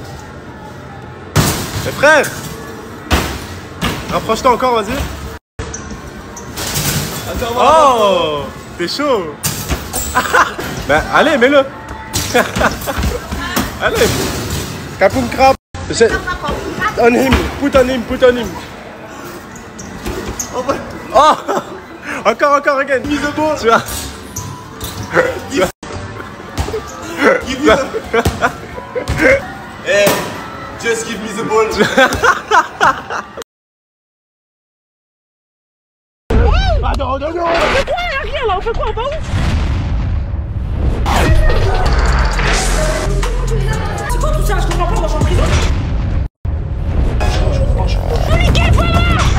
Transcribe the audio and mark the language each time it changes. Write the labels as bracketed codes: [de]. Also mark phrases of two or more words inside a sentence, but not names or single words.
[fr] Mais frère! Rapproche-toi encore, vas-y. Oh! T'es chaud! Ben, allez, mets-le! Allez! Kapoum crab! [en] On him, put on him, put on him! [fr] Oh! Encore, again! Mise de ball! Tu vois? [en] Give me the... Hey, just give me the ball. [fr] Ah non, non, non. On fait quoi? Y'a rien là, on fait quoi? On va où? C'est quoi tout ça? Je comprends pas, moi je suis en prison. Oh mais quelle fois là?